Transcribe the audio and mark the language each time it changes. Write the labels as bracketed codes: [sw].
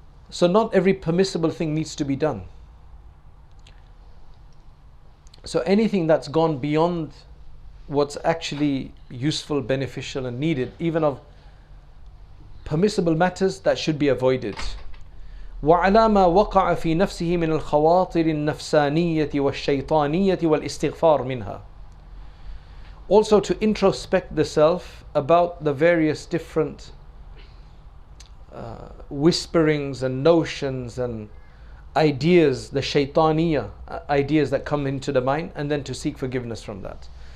[en] So not every permissible thing needs to be done. So anything that's gone beyond what's actually useful, beneficial and needed, even of permissible matters, that should be avoided. [ar] وعلى ما وقع في نفسه من الخواطر النفسانية والشيطانية والاستغفار منها. [en] Also to introspect the self about the various different whisperings and notions and ideas, the shaytaniyah ideas that come into the mind, and then to seek forgiveness from that.